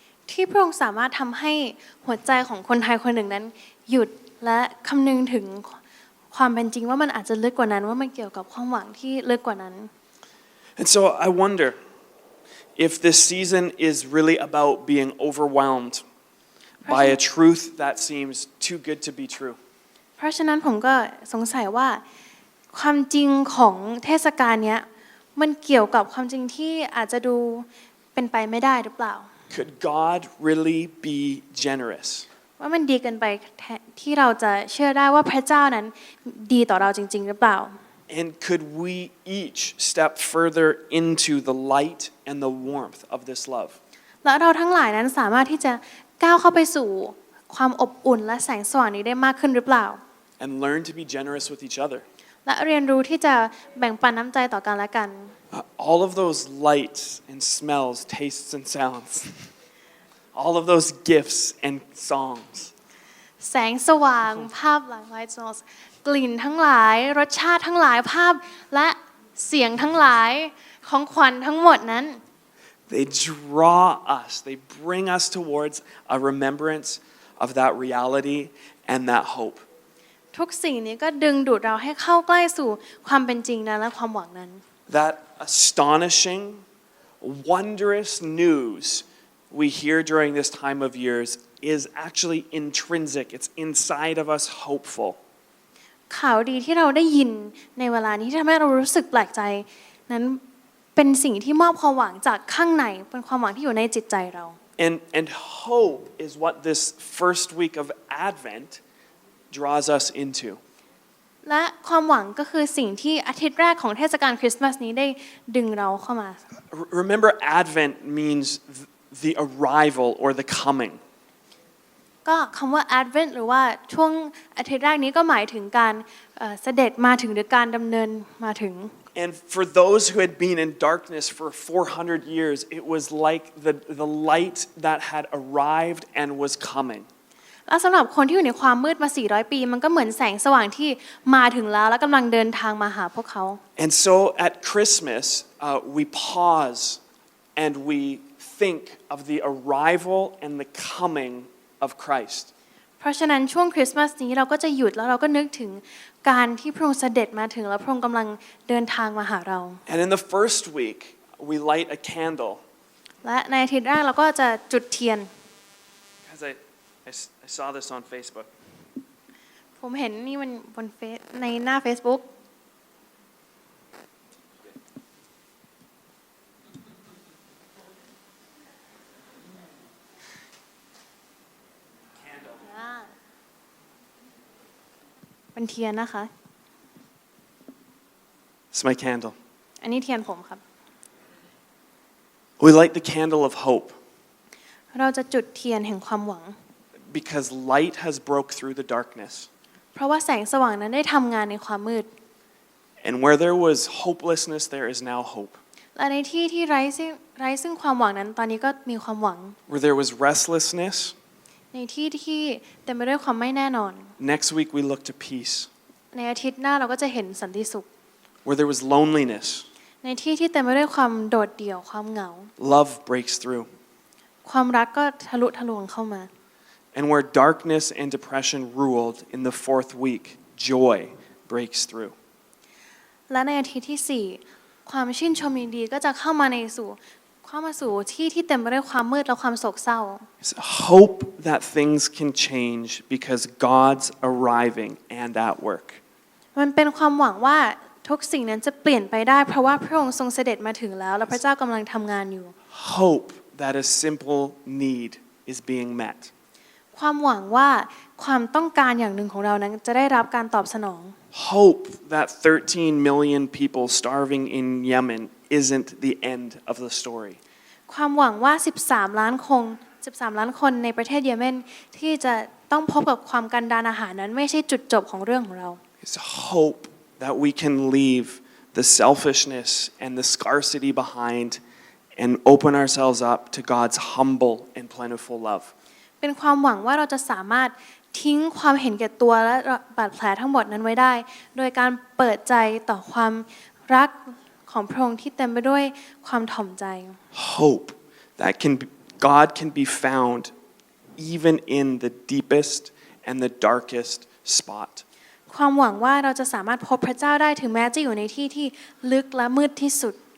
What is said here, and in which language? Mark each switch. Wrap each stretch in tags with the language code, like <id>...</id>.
<th>ที่พระองค์สามารถทำให้หัวใจของคนไทยคนหนึ่งนั้นหยุดและคำนึงถึงความเป็นจริงว่ามันอาจจะลึกกว่านั้นว่ามันเกี่ยวกับความหวังที่ลึกกว่านั้น</th> <en>And so I wonder if this season is really about being overwhelmed by a truth that seems too good to be true.</en> <th>เพราะฉะนั้นผมก็สงสัยว่าความจริงของเทศกาลนี้มันเกี่ยวกับความจริงที่อาจจะดูเป็นไปไม่ได้หรือเปล่า</th> <en>Could God really be generous?</en> <th>ว่ามันดีเกินไปที่เราจะเชื่อได้ว่าพระเจ้านั้นดีต่อเราจริงๆหรือเปล่า</th> <en>And could we each step further into the light and the warmth of this love?</en> <th>แล้วเราทั้งหลายนั้นสามารถที่จะก้าวเข้าไปสู่ความอบอุ่นและแสงสว่างนี้ได้มากขึ้นหรือเปล่า</th> <en>And learn to be generous with each other.</en> <th>และเรียนรู้ที่จะแบ่งปันน้ำใจต่อกันและกัน</th> <en>All of those lights and smells, tastes and sounds. All of those gifts and songs.</en> <th>แสงสว่างภาพหลากหลายกลิ่นทั้งหลายรสชาติทั้งหลายภาพและเสียงทั้งหลาย ของขวัญทั้งหมดนั้น</th> <en>They draw us, they bring us towards a remembrance of that reality and that hope.</en> <th>ทุกสิ่งนี้ก็ดึงดูดเราให้เข้าใกล้สู่ความเป็นจริงนั้นและความหวังนั้น</th> <en>That astonishing, wondrous news we hear during this time of years is actually intrinsic. It's inside of us hopeful.</en> <th>ข่าวดีที่เราได้ยินในเวลานี้ที่ทำให้เรารู้สึกแปลกใจนั้นเป็นสิ่งที่มอบความหวังจากข้างในเป็นความหวังที่อยู่ในจิตใจเรา</th> <en>And hope is what this first week of Advent draws us into.</en> <th>และความหวังก็คือสิ่งที่อาทิตย์แรกของเทศกาลคริสต์มาสนี้ได้ดึงเราเข้ามา</th> <en>Remember, Advent means the arrival or the coming.</en> <th>ก็คำว่า Advent หรือว่าช่วงอาทิตย์แรกนี้ก็หมายถึงการเสด็จมาถึงหรือการดำเนินมาถึง</th> <en>And for those who had been in darkness for 400 years, it was like the light that had arrived and was coming.</en> <th>และสำหรับคนที่อยู่ในความมืดมา400 ปีมันก็เหมือนแสงสว่างที่มาถึงแล้วและกำลังเดินทางมาหาพวกเขา</th> <en>And so at Christmas, we pause and we think of the arrival and the coming of Christ.</en> <th>เพราะฉะนั้นช่วงคริสต์มาสนี้เราก็จะหยุดแล้วเราก็นึกถึงการที่พระองค์เสด็จมาถึงและพระองค์กำลังเดินทางมาหาเรา</th> <en>And in the first week, we light a candle.</en> <th>และในอาทิตย์แรกเราก็จะจุดเทียน</th> <en>Because I saw this on Facebook.</en> <th>ผมเห็นนี่มันบนในหน้า Facebookเป็นเทียนนะคะ</th> <en>It's my candle.</en> <th>อันนี้เทียนผมครับ</th> <en>We light the candle of hope</en> <th>เราจะจุดเทียนแห่งความหวัง</th> <en>because light has broke through the darkness.</en> <th>เพราะว่าแสงสว่างนั้นได้ทำงานในความมืด</th> <en>And where there was hopelessness, there is now hope.</en> <th>และในที่ที่ไร้ซึ่งความหวังนั้นตอนนี้ก็มีความหวัง</th> <en>Where there was restlessness,</en> <th>ในที่ที่เต็มไปด้วยความไม่แน่นอน</th> <en>next week we look to peace.</en> <th>ในอาทิตย์หน้าเราก็จะเห็นสันติสุข</th> <en>Where there was loneliness,</en> <th>ในที่ที่เต็มไปด้วยความโดดเดี่ยวความเหงา</th> <en>love breaks through.</en> <th>ความรักก็ทะลุทะลวงเข้ามา</th> <en>And where darkness and depression ruled in the fourth week, joy breaks through.</en> <th>และในอาทิตย์ที่ 4ความชื่นชมยินดีก็จะเข้ามาสู่ที่ที่เต็มไปด้วยความมืดและความโศกเศร้า</th> <en>It's hope that things can change because God's arriving and at work.</en> <th>มันเป็นความหวังว่าทุกสิ่งนั้นจะเปลี่ยนไปได้เพราะว่าพระองค์ทรงเสด็จมาถึงแล้วและพระเจ้ากำลังทำงานอยู่</th> <en>Hope that a simple need is being met.</en> <th>ความหวังว่าความต้องการอย่างหนึ่งของเรานั้นจะได้รับการตอบสนอง</th> <en>Hope that 13 million people starving in Yemen isn't the end of the story.</en> <th>ความหวังว่า13 ล้านคนในประเทศเยเมนที่จะต้องพบกับความกันดารอาหารนั้นไม่ใช่จุดจบของเรื่องของเรา</th> <en>It's hope that we can leave the selfishness and the scarcity behind and open ourselves up to God's humble and plentiful love.</en> <th>เป็นความหวังว่าเราจะสามารถทิ้งความเห็นแก่ตัวและบาดแผลทั้งหมดนั้นไว้ได้โดยการเปิดใจต่อความรักของพระองค์ที่เต็มไปด้วยความถ่อมใจ</th> <en>Hope that God can be found even in the deepest and the darkest spot.</en> <th>ความหวังว่าเราจะสามารถพบพระเจ้าได้ถึงแม้จะอยู่ในที่ที่ลึกและมืดที่สุด</th>